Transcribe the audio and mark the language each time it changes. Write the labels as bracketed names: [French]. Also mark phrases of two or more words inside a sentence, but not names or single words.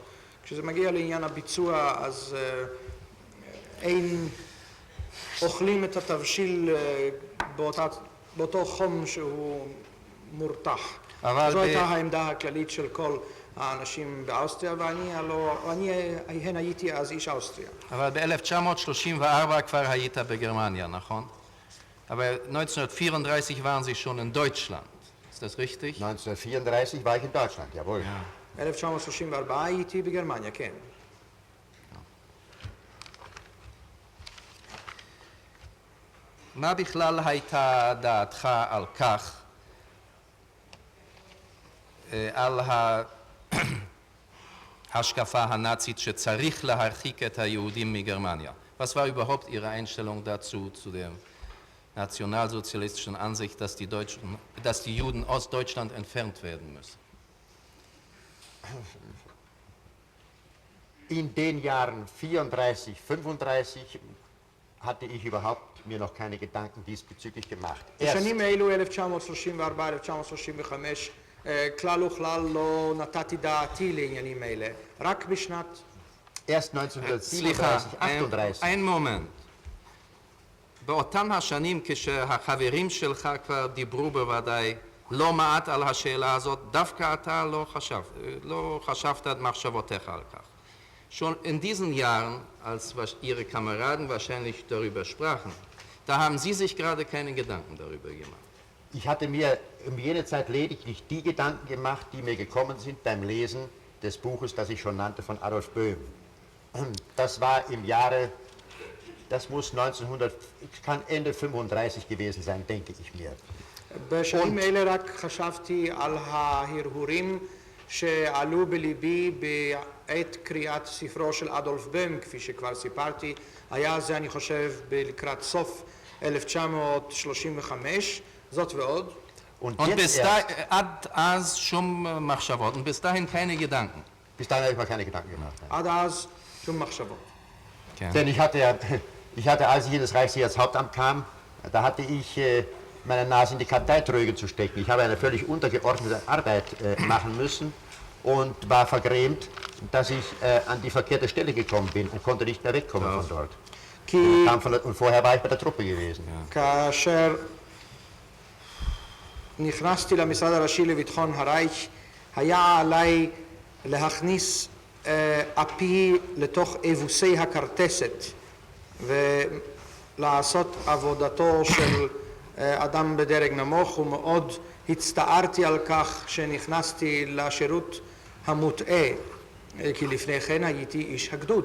[Hebrew] כשזה מגיע לעניין הביצוע אז אין אוכלים את התבשיל באותו חום שהוא מורתח. זו הייתה העמדה הכללית של כל האנשים באוסטריה, ואני הייתי אז איש אוסטריה. אבל ב-1934 כבר היית בגרמניה, נכון? [German] Aber 1934 waren Sie schon in Deutschland. Ist das richtig? 1934 war ich in Deutschland, jawohl. [Hebrew] 1934 הייתי בגרמניה, כן. מה בכלל הייתה דעתך על כך, על ההשקפה הנאצית שצריך להרחיק את היהודים מגרמניה? [German] Was war überhaupt Ihre Einstellung dazu, zu der nationalsozialistischen Ansicht, dass die Juden aus Deutschland entfernt werden müssen? In den Jahren 34, 35 hatte ich überhaupt mir noch keine Gedanken diesbezüglich gemacht. [Hebrew] בשנים אלו 1934-1935 כלל וכלל לא נתתי דעתי לעניינים אלה. רק בשנת... [German] Erst 1937, 38. ein Moment. [Hebrew] באותן השנים כשהחברים שלך כבר דיברו בוודאי לא מעט על השאלה הזאת, דווקא אתה לא חשבת את מחשבותיך על כך. [German] Schon in diesen Jahren, als Ihre Kameraden wahrscheinlich darüber sprachen, da haben Sie sich gerade keine Gedanken darüber gemacht. Ich hatte mir um jene Zeit lediglich die Gedanken gemacht, die mir gekommen sind beim Lesen des Buches, das ich schon nannte, von Adolf Böhm. Das war im Jahre, das muss kann Ende 35 gewesen sein, denke ich mir. [Hebrew] בשנים אלה רק חשבתי על ההרהורים שעלו בליבי בעת קריאת ספרו של אדולף בוים, כפי שכבר סיפרתי. היה זה, אני חושב, לקראת סוף 1935, זאת ועוד. [German] Und bis [Hebrew] עד אז שום מחשבות, [German] und bis dahin keine Gedanken. Bis dahin habe ich mir keine Gedanken gemacht. [Hebrew] עד אז שום מחשבות. [German] Denn ich hatte, als ich in das Reichssicherheitshauptamt kam, da hatte ich meine Nase in die Karteitröge zu stecken. Ich habe eine völlig untergeordnete Arbeit machen müssen und war vergrämt, dass ich an die verkehrte Stelle gekommen bin und konnte nicht mehr wegkommen von dort. Und vorher war ich bei der Truppe gewesen. [Hebrew] כאשר נכנסתי למשרד הראשי לביטחון הרייך, היה עליי להכניס אפי לתוך אבוסי הכרטסת ולעשות עבודתו של אדם בדרג נמוך, ומאוד הצטערתי על כך שנכנסתי לשירות המוטעה, כי לפני כן הייתי איש הגדוד.